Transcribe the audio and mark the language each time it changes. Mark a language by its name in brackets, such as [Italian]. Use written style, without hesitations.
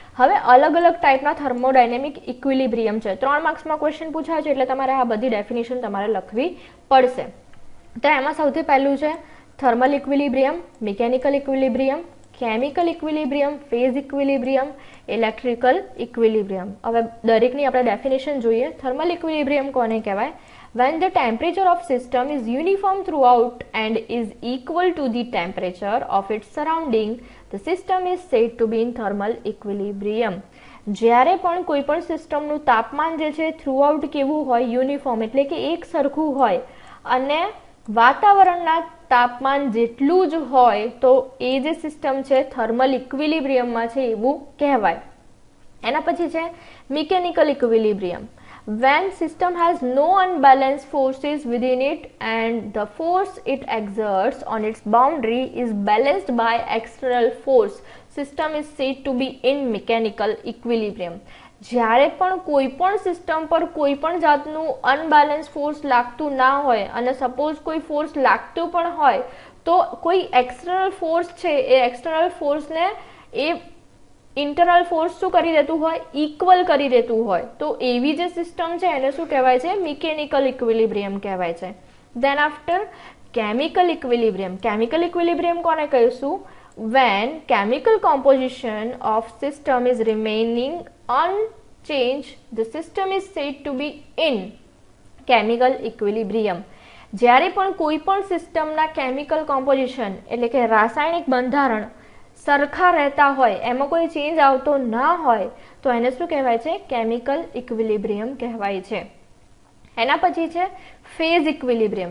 [Gujarati] હવે અલગ અલગ ટાઈપના થર્મોડાયનેમિક ઇક્વિલિબ્રિયમ છે. 3 માર્ક્સમાં ક્વેશ્ચન પૂછાય છે એટલે તમારે આ બધી ડેફિનેશન તમારે લખવી પડશે. તો એમાં સૌથી પહેલું છે thermal equilibrium, mechanical equilibrium, chemical equilibrium, phase equilibrium, electrical equilibrium. હવે દરેકની આપણે ડેફિનેશન જોઈએ. થર્મલ ઇક્વિલિબ્રિયમ કોને કહેવાય? [English] When the temperature of system is uniform throughout and is equal to the temperature of its surrounding, the system is said to be in thermal equilibrium. [Gujarati] જ્યારે પણ કોઈ પણ સિસ્ટમનું તાપમાન જે છે થ્રુઆઉટ કેવું હોય? યુનિફોર્મ, એટલે કે એક સરખું હોય અને વાતાવરણના તાપમાન જેટલું જ હોય, તો એ જે સિસ્ટમ છે થર્મલ ઇક્વિલિબ્રિયમમાં છે એવું કહેવાય. એના પછી છે mechanical equilibrium. [English] when system has no unbalanced forces within it and the force it exerts on its boundary is balanced by external force, system is said to be in mechanical equilibrium. [Gujarati] જ્યારે પણ કોઈ પણ system પર કોઈ પણ જાતનું unbalance force લાગતું ના હોય અને સપોઝ કોઈ ફોર્સ લાગતું પણ હોય તો કોઈ એક્સટર્નલ ફોર્સ છે એ એક્સટર્નલ ફોર્સને એ ઇન્ટરનલ ફોર્સ શું કરી દેતું હોય, ઇક્વલ કરી દેતું હોય, તો એવી જે સિસ્ટમ છે એને શું કહેવાય છે, મિકેનિકલ ઇક્વિલિબ્રિયમ કહેવાય છે. [English] Then after chemical equilibrium. [Gujarati] Chemical equilibrium કોને કહીશું? [English] when chemical composition of system is remaining unchanged, the system is said to be in chemical equilibrium. [Gujarati] જ્યારે પણ કોઈ પણ સિસ્ટમના કેમિકલ કોમ્પોઝિશન એટલે કે રાસાયણિક બંધારણ સરખા રહેતા હોય, એમાં કોઈ ચેન્જ આવતો ના હોય તો એને શું કહેવાય છે? કેમિકલ ઇક્વિલિબ્રિયમ કહેવાય છે. એના પછી છે ફેઝ ઇક્વિલિબ્રિયમ.